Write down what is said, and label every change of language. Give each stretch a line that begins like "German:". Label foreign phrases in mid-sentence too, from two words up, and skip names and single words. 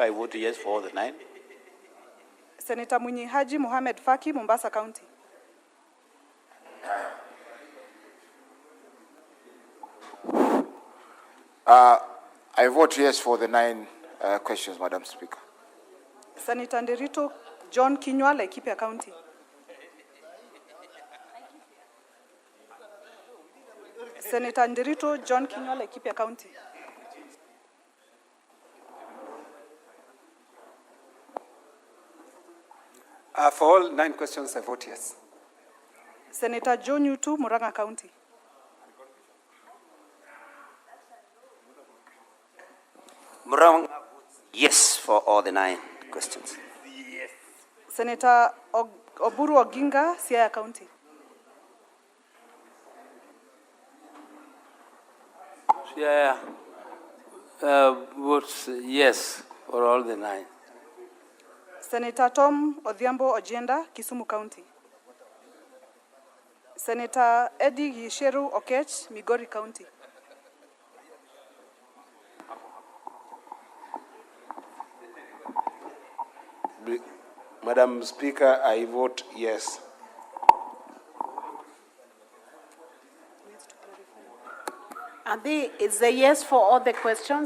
English: I vote yes for all the 9. Senator Mwinyi Haji Mohamed Faki, Mombasa County. I vote yes for the 9 questions, Madam Speaker. Senator Nderito John Kinywa, Laikipia County. Senator Nderito John Kinywa, Laikipia County. For all 9 questions, I vote yes. Senator Joe Nyutu, Murang'a County. Murang'a, yes for all the 9 questions. Yes. Senator Oburu Oginga, Siaya County. Yeah, votes yes for all the 9. Senator Tom Odhiambo Ojienda, Kisumu County. Senator Eddie Gisheru Okech, Migori County. Madam Speaker, I vote yes. Adi, is a yes for all the questions?